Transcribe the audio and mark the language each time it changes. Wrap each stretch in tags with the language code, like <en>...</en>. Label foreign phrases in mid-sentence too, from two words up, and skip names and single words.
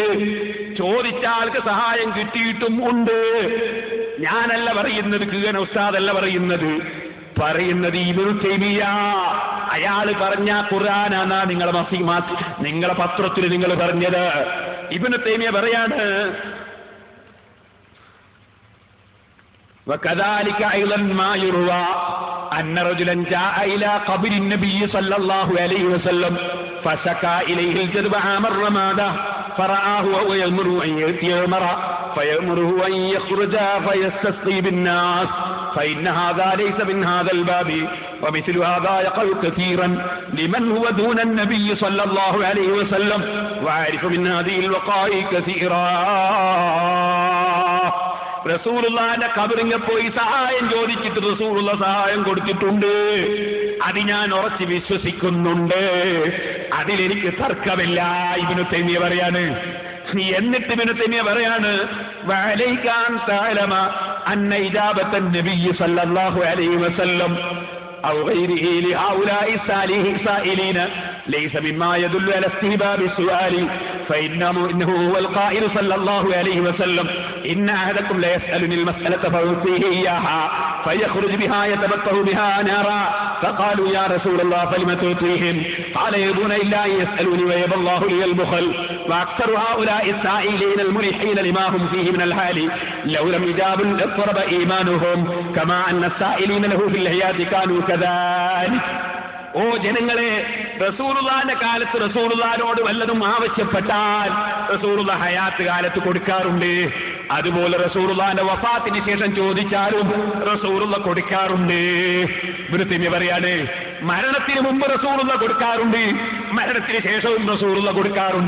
<ml>ചോദിച്ച ആൾക്ക് സഹായം കിട്ടിയിട്ടും ഉണ്ട്. ഞാനല്ല പറയുന്നത്, കിഴന ഉസ്താദല്ല പറയുന്നത് ഇബ്നു തൈമിയ്യ. അയാള് പറഞ്ഞ ഖുർആനാണ് നിങ്ങളെ പത്രത്തിൽ നിങ്ങൾ പറഞ്ഞത്. ഇബ്നു തൈമിയ്യ പറയാണ്,</ml> <ar>وكذلك أيضا ما يروى أن رجلا جاء إلى قبر النبي صلى الله عليه وسلم فشكى إليه الجذب عام الرمادة فرآه وهو يأمره أن يأتمر فيأمره أن يخرج فيستسقي بالناس فإن هذا ليس من هذا الباب ومثل هذا يقع كثيرا لمن هو دون النبي صلى الله عليه وسلم وعارف من هذه الوقائع كثيرا.</ar> <ml>റസൂലുള്ളാഹിന്റെ ഖബറിൽ പോയി സഹായം ചോദിച്ചിട്ട് റസൂലുള്ള സഹായം കൊടുത്തിട്ടുണ്ട്. അത് ഞാൻ ഉറച്ചു വിശ്വസിക്കുന്നുണ്ട്. അതിലെനിക്ക് തർക്കമില്ല. ഇബ്നു തൈമിയ്യ പറയാണ്. എന്നിട്ട് ഇബ്നു തൈമിയ്യ പറയാണ്,</ml> <ar>وعليك أن تعلم أن إجابة النبي صلى الله عليه وسلم أو غيره لهؤلاء صالحي السائلين ليس مما يدل على استحباب السؤال فإنه هو القائل صلى الله عليه وسلم إن أحدكم لا يسألني المسألة فأعطيه إياها فيخرج بها يتبطه بها نارا فقالوا يا رسول الله فلم تعطيهم قال يبون إلا أن يسألوني ويبى الله لي البخل وأكثر هؤلاء السائلين الملحين لما هم فيه من الحال لو لم يجابوا اضطرب إيمانهم كما أن السائلين له في الحياة كانوا كذلك.</ar> <ml>ഓ ജനങ്ങളെ, റസൂലുള്ളാഹിന്റെ കാലത്ത് റസൂലുള്ളാഹിനോട് വല്ലതും ആവശ്യപ്പെട്ടാൽ റസൂലുള്ള ഹയാത്ത് കാലത്ത് കൊടുക്കാറുണ്ട്. അതുപോലെ റസൂലുള്ളാഹിന്റെ വഫാത്തിന് ശേഷം ചോദിച്ചാലും റസൂലുള്ള കൊടുക്കാറുണ്ട്. ഇബ്നു തൈമിയ്യ പറയാണ്, മരണത്തിന് മുമ്പ് റസൂലുള്ള കൊടുക്കാറുണ്ട്, മരണത്തിന് ശേഷവും റസൂലുള്ള കൊടുക്കാറുണ്ട്.</ml>